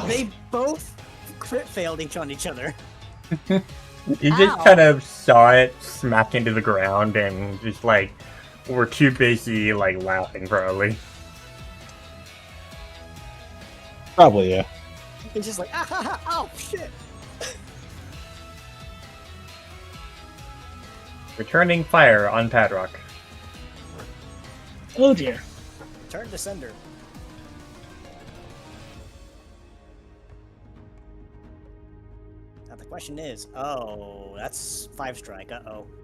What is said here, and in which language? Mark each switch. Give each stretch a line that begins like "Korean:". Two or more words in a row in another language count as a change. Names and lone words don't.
English: They both crit failed on each other. You just Ow. kind of saw it smack into the ground and just, like, were too busy, like, laughing, probably. Probably, yeah. It's just like, ah ha ha, oh shit. Returning fire on Padrock. Oh dear. Turn to sender. Now the question is, oh, that's 5 strike, uh-oh.